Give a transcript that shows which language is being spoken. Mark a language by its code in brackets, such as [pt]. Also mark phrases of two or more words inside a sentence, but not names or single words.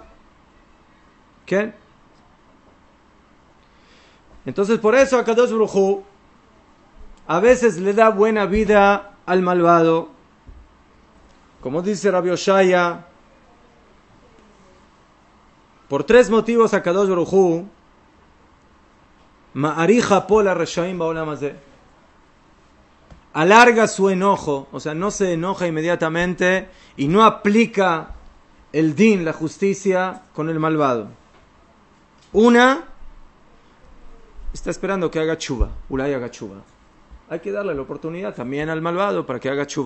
[es] ¿Qué? Entonces por eso [he] הקדוש ברוך הוא [es] a veces le da buena vida al malvado. Como dice Rabbi Oshaya, por tres motivos [he] הקדוש ברוך הוא מאריך אפו לרשעים בעולם הזה, [es] alarga su enojo, o sea, no se enoja inmediatamente y no aplica el din, la justicia, con el malvado. Una, está esperando que haga tshuva, ulay haga tshuva. Hay que darle la oportunidad también al malvado para que haga tshuva.